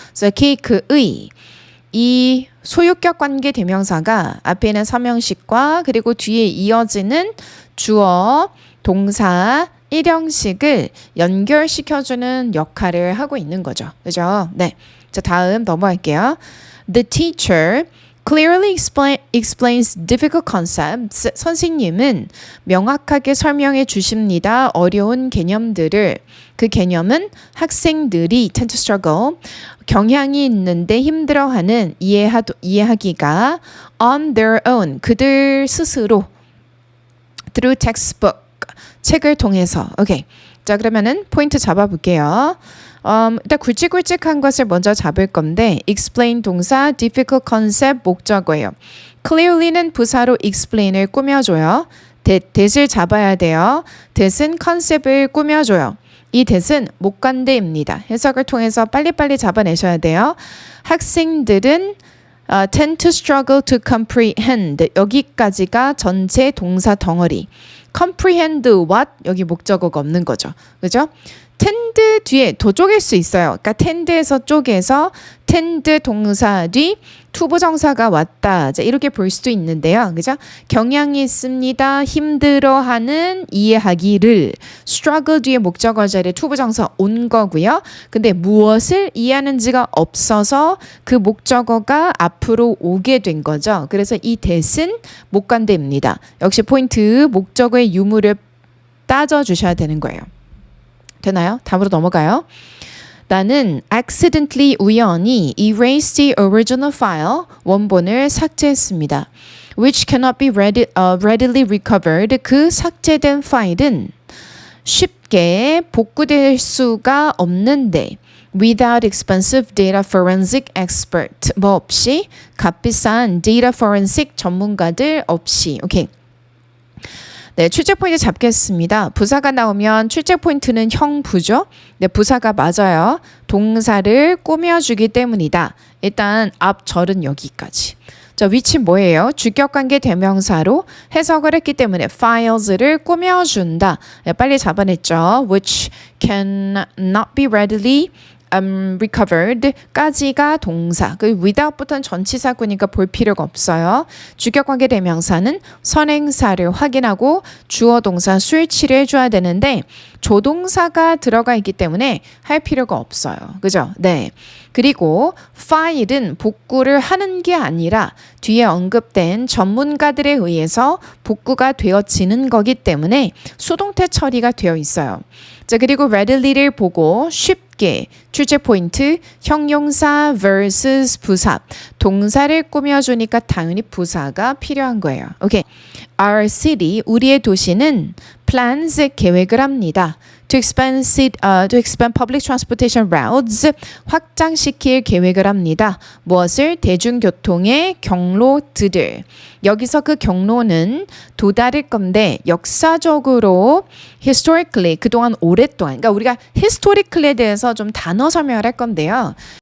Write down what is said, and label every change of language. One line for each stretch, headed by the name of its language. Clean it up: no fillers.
Korean: 그래서 케이크의 이 소유격 관계 대명사가 앞에 있는 3형식과 그리고 뒤에 이어지는 주어, 동사, 1형식을 연결시켜주는 역할을 하고 있는 거죠. 그죠? 네. 자, 다음 넘어갈게요.
English: The teacher clearly explains difficult concepts.
Korean: 선생님은 명확하게 설명해 주십니다. 어려운 개념들을. 그 개념은 학생들이
English: tend to struggle,
Korean: 경향이 있는데 힘들어하는 이해하기가
English: on their own,
Korean: 그들 스스로
English: through textbook,
Korean: 책을 통해서. 오케이. 자, 그러면은 포인트 잡아볼게요. 일단 굵직굵직한 것을 먼저 잡을 건데 explain 동사,
English: difficult concept
Korean: 목적어예요. clearly는 부사로 explain을 꾸며줘요. that을 잡아야 돼요. that은 컨셉을 꾸며줘요. 이 that은 목관대입니다. 해석을 통해서 빨리빨리 잡아내셔야 돼요. 학생들은
English: tend to struggle to comprehend.
Korean: 여기까지가 전체 동사 덩어리.
English: comprehend what?
Korean: 여기 목적어가 없는 거죠. 그죠? tend 뒤에 더 쪼갤 수 있어요. 그러니까 tend에서 쪼개서 tend 동사 뒤 투부정사가 왔다. 자, 이렇게 볼 수도 있는데요. 그죠? 경향이 있습니다. 힘들어하는 이해하기를 struggle 뒤에 목적어 자리에 투부정사 온 거고요. 근데 무엇을 이해하는지가 없어서 그 목적어가 앞으로 오게 된 거죠. 그래서 이 that은 목관대입니다. 역시 포인트 목적어의 유무를 따져주셔야 되는 거예요. 되나요? 다음으로 넘어가요.
English: 나는 accidentally
Korean: 우연히
English: erased the original file
Korean: 원본을 삭제했습니다.
English: which cannot be readily recovered.
Korean: 그 삭제된 파일은 쉽게 복구될 수가 없는데
English: without expensive data forensic expert
Korean: 뭐 없이 값비싼 data forensic 전문가들 없이 오케이. 네, 출제 포인트 잡겠습니다. 부사가 나오면 출제 포인트는 형부죠. 네, 부사가 맞아요. 동사를 꾸며주기 때문이다. 일단 앞절은 여기까지. 자, 위치 뭐예요? 주격관계 대명사로 해석을 했기 때문에 files를 꾸며준다. 네, 빨리 잡아냈죠.
English: which cannot be readily recovered
Korean: 까지가 동사. 그 without부터는 전치사구니까 볼 필요가 없어요. 주격관계 대명사는 선행사를 확인하고 주어 동사 수일치를 해줘야 되는데 조동사가 들어가 있기 때문에 할 필요가 없어요. 그죠? 네. 그리고 파일은 복구를 하는 게 아니라 뒤에 언급된 전문가들에 의해서 복구가 되어지는 거기 때문에 수동태 처리가 되어 있어요. 자, 그리고 readly를 보고 쉽게 출제 포인트 형용사 vs 부사 동사를 꾸며주니까 당연히 부사가 필요한 거예요. 오케이.
English: Our city
Korean: 우리의 도시는 plans 계획을 합니다.
English: To expand public transportation routes
Korean: 확장시킬 계획을 합니다. 무엇을? 대중교통의 경로들을. 여기서 그 경로는 도달일 건데 역사적으로 historically 그동안 오랫동안 그러니까 우리가 historically에 대해서 좀 단어 설명을 할 건데요.